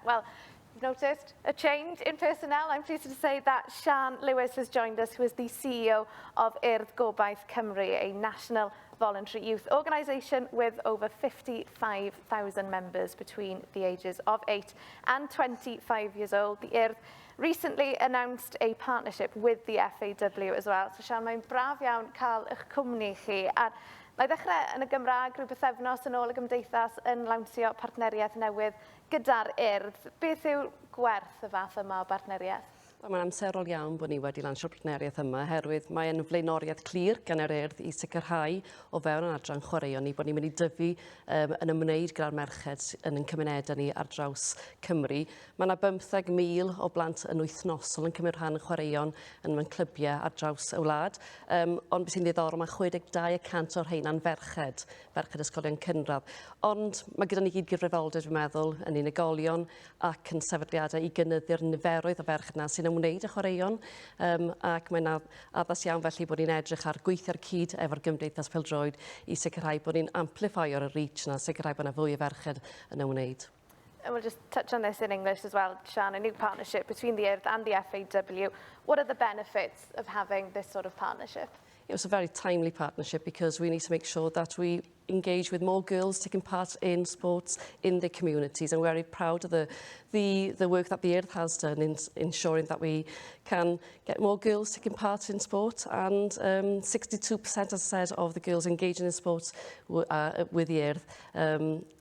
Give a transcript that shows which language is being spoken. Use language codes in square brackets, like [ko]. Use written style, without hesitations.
[en] Well, you've noticed a change in personnel. I'm pleased to say that Sian Lewis has joined us, who is the CEO of Urdd Gobaith Cymru, a national voluntary youth organisation with over 55,000 members between the ages of 8 and 25 years old. The Urdd recently announced a partnership with the FAW as well. So Sian, [cy] mae'n braf iawn cael eich cwmni chi. A na i ddechrau yn y Gymraeg, rhyw bythefnos yn ôl y Gymdeithas yn lawnsio partneriaeth newydd gyda'r Urdd. Beth yw gwerth y fath yma o bartneriaeth? Mae'n amserol iawn bod ni wedi lansio'r partneriaeth yma, herwydd mae'n flaenoriaeth clir gan yr Urdd i sicrhau o fewn yn adran chwaraeon ni bod ni'n mynd i dyfu yn ymwneud gyda'r merched yn cymunedau ni ar draws Cymru. Mae yna 15,000 o blant yn wythnosol yn cymryd rhan yn chwaraeon yn mewn clybiau ar draws y wlad. Ond beth sy'n ddiddorol, mae 62% o'r rheina'n ferched ysgolion cynradd. Ond mae gyda ni gyd gyfrifoldeb, dwi'n meddwl, yn unigolion ac yn sefydliadau i gynyddu'r niferoedd o ferched yna sy'n ymwneud â chwaraeon, ac mae'n addas iawn felly bod ni'n edrych ar gweithio'r cyd efo'r Gymdeithas Pêl-droed i sicrhau bod ni'n amplifio'r reach yna, sicrhau bod yna fwy o ferched yn ymwneud. [en] And we'll just touch on this in English as well, Sian, a new partnership between the Urdd and the FAW. What are the benefits of having this sort of partnership? It was a very timely partnership because we need to make sure that we engage with more girls taking part in sports in their communities, and we're very proud of the work that the Urdd has done in ensuring that we can get more girls taking part in sport, and 62%, as I said, of the girls engaging in sports with the Urdd.